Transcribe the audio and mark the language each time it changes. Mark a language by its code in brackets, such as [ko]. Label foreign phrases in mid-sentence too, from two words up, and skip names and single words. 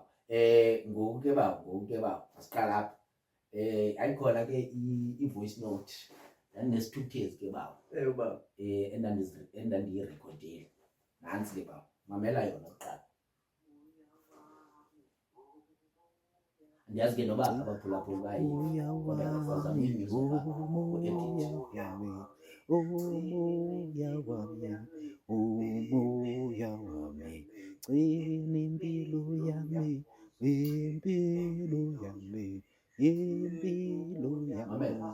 [xh] Ngoku ke baba siqala apha. Ayikhona ke i-voice note. Nesithukuthezi ke baba. Baba. Endandiyirekhodile. Nansi ke baba. Mamela yona kuqala. Ndiyazi ke noba abaphulaphuli bayi. [zu] Umoya wami, gcina impilo yami, impilo yami, impilo yami,